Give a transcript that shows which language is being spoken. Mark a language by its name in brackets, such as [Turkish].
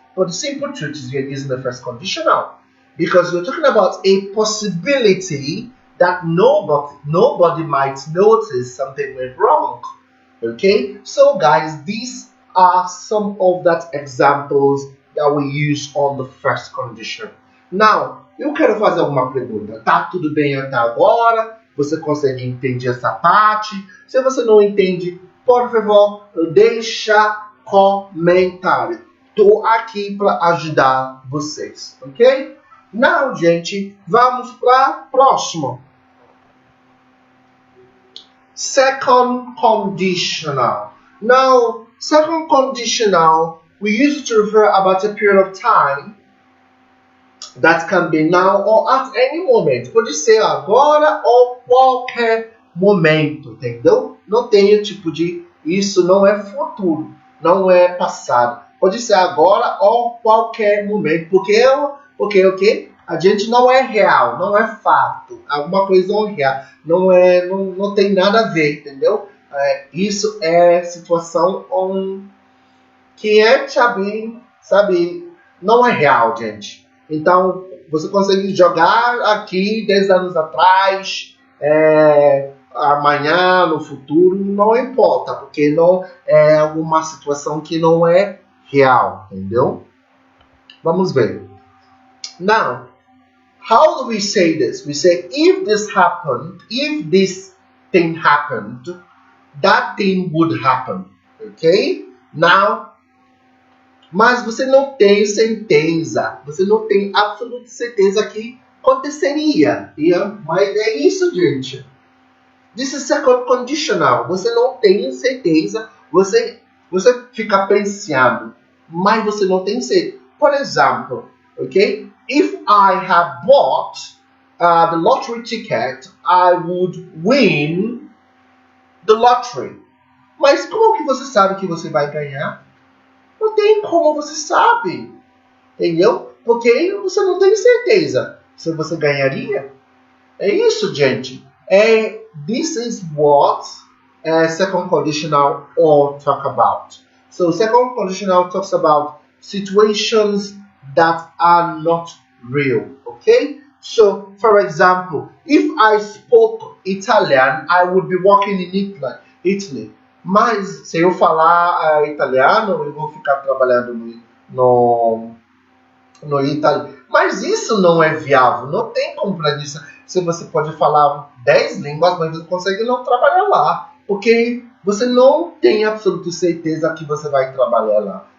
[English] But the simple truth is you're using the first conditional. Because you're talking about a possibility that nobody might notice something went wrong. Okay? So guys, these are some of that examples that we use on the first condition. [Portuguese] Now, eu quero fazer uma pergunta. Tá tudo bem até agora? Você consegue entender essa parte? Se você não entende, por favor, deixa comentário. Estou aqui para ajudar vocês, ok? Now, gente, vamos para próximo. [English] Second conditional. Now, second conditional, we use it to refer about a period of time that can be now or at any moment. [Portuguese] Pode ser agora ou qualquer momento, entendeu? Não tem tipo de... Isso não é futuro, não é passado. Pode ser agora ou qualquer momento. Porque o quê? A gente não é real, não é fato. Alguma coisa não é real. Não tem nada a ver, entendeu? Isso é situação que é, sabe, não é real, gente. Então, você consegue jogar aqui 10 anos atrás, amanhã, no futuro, não importa, porque não é uma situação que não é real, entendeu? Vamos ver. [English] Now, how do we say this? We say, if this happened, if this thing happened, that thing would happen, okay? [Portuguese] Now, mas você não tem certeza, você não tem absoluta certeza que aconteceria. Mas é isso, gente. [English] This is second conditional. [Portuguese] Você não tem certeza, você fica pensando, mas você não tem certeza. Por exemplo, okay? [English] If I have bought the lottery ticket, I would win the lottery. [Portuguese] Mas como que você sabe que você vai ganhar? Não tem como você sabe. entendeu? Porque você não tem certeza se você ganharia. É isso, gente. [English] This is what second conditional all talk about. So second conditional talks about situations that are not real, okay? So, for example, if I spoke Italian, I would be working in Italy. [Portuguese] Mas, se eu falar italiano, eu vou ficar trabalhando no Italy. Mas isso não é viável, não tem como para isso. Se você pode falar 10 línguas, mas você consegue não trabalhar lá. Porque você não tem absoluta certeza que você vai trabalhar lá.